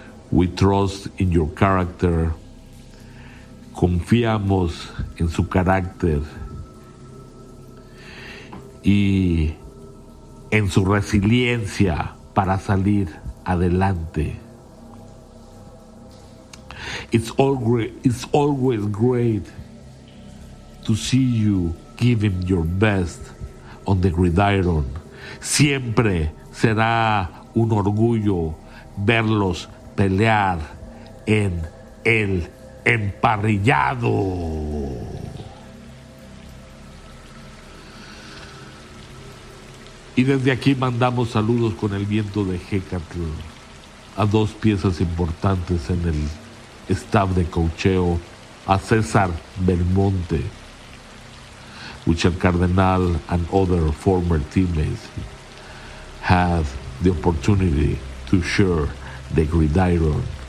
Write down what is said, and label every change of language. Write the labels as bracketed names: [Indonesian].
[English] We trust in your character. [Spanish] Confiamos en su carácter y en su resiliencia para salir adelante. [English] It's always great to see you giving your best on the gridiron. [Spanish] Siempre será un orgullo verlos pelear en el emparrillado. Y desde aquí mandamos saludos con el viento de Hecatl a dos piezas importantes en el staff de coacheo, a César Belmonte, [English] which el Cardenal and other former teammates have the opportunity to share the gridiron